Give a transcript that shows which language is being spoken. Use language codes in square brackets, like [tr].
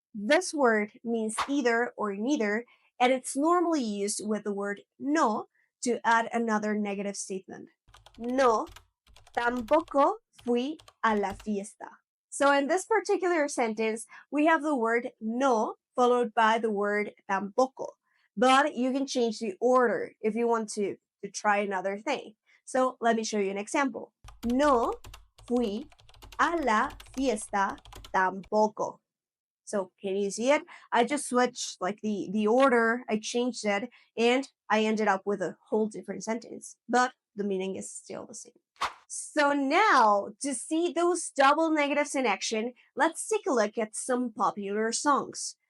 [en] This word means either or neither, and it's normally used with the word no to add another negative statement. [es] No, tampoco fui a la fiesta. [en] So in this particular sentence, we have the word no followed by the word tampoco. But you can change the order if you want to try another thing. So let me show you an example. [es] No fui a la fiesta tampoco. [en] So can you see it? I just switched like the order, I changed it, and I ended up with a whole different sentence. But the meaning is still the same. So now, to see those double negatives in action, let's take a look at some popular songs.